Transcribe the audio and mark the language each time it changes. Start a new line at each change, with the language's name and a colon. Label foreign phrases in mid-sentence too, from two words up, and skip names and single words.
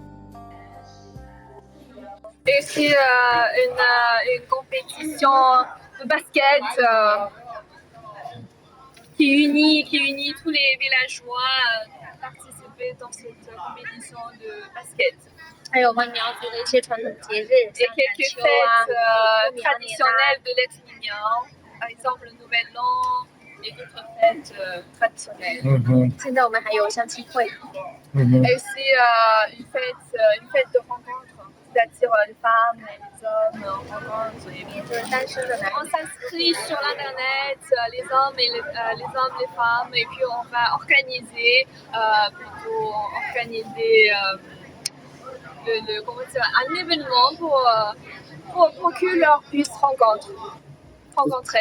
French: Et aussi une compétition de basket qui unit tous les villageois à participer dans cette compétition de basket.
Chinese: 还有关苗族的一些传统节日，
French: Et quelques fêtes traditionnelles de l'ethnie Miao, par exemple le Nouvel An et d'autres fêtes traditionnelles.
Chinese: 现在我们还有相亲会。
French: Et aussi une fête de rencontre, c'est-à-dire les femmes et les hommes rencontrent. On s'inscrit sur l'internet, les hommes, les femmes, et puis on va organiser un événement pour que leur puissent rencontrer.